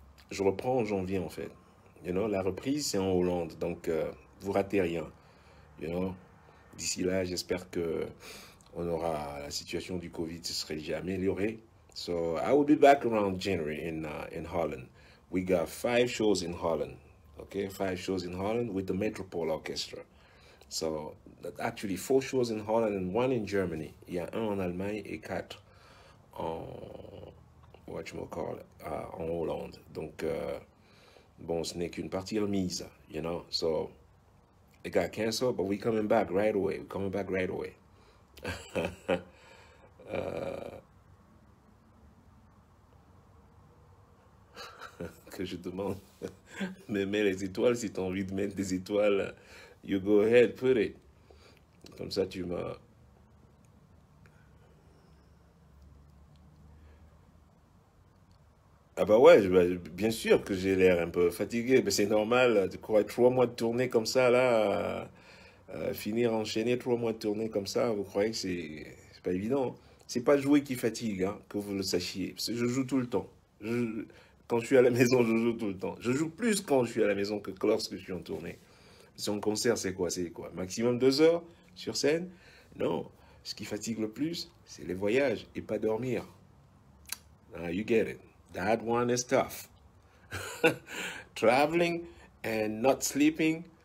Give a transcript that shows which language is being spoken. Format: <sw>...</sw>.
<fr>Je reprends en janvier, en fait.</fr> <en>You know,</en> <fr>la reprise, c'est en Hollande. Donc, vous ratez rien.</fr> <en>You know,</en> <fr>d'ici là, j'espère que la situation du Covid se serait déjà améliorée.</fr> <en>So, I will be back around January in Holland. We got 5 shows in Holland. Okay, 5 shows in Holland with the Metropole Orchestra. So, actually 4 shows in Holland and 1 in Germany.</en> <fr>Il y a 1 en Allemagne et 4 en, en Hollande. Donc, bon, ce n'est qu'une partie remise,</fr> <en>you know. So, it got canceled, but we coming back right away. We're coming back right away.</en> <fr>Que je demande, mais mets les étoiles si tu as envie de mettre des étoiles.</fr> <en>You go ahead, put it.</en> <fr>Comme ça, tu m'as... Ah bah ouais, bien sûr que j'ai l'air un peu fatigué, mais c'est normal. Tu crois 3 mois de tournée comme ça, là, finir, enchaîner 3 mois de tournée comme ça, vous croyez que c'est pas évident. C'est pas jouer qui fatigue, hein, que vous le sachiez. Parce que je joue tout le temps. Quand je suis à la maison, je joue tout le temps. Je joue plus quand je suis à la maison que lorsque je suis en tournée. Si on concert, c'est quoi? C'est quoi? Maximum 2 heures sur scène? Non. Ce qui fatigue le plus, c'est les voyages et pas dormir.</fr> <en>You get it. That one is tough. Traveling and not sleeping.</en>